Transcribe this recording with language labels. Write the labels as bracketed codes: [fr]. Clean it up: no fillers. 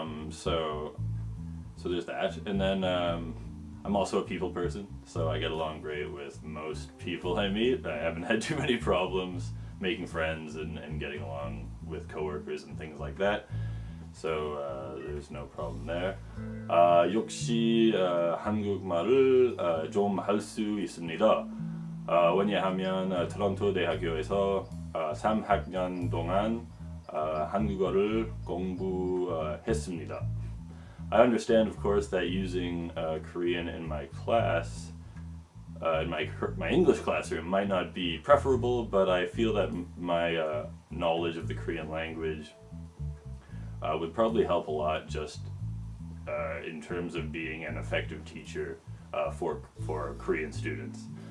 [en] So there's that. And then I'm also a people person, so I get along great with most people I meet. I haven't had too many problems making friends and getting along with coworkers and things like that. So there's no problem there. [ko] 역시 한국말을 좀 할 수 있습니다. 왜냐하면 토론토 대학교에서 3학년 동안 한국어를 공부했습니다. [en] I understand, of course, that using Korean in my class, in my English classroom, might not be preferable, but I feel that my knowledge of the Korean language would probably help a lot, just in terms of being an effective teacher for Korean students.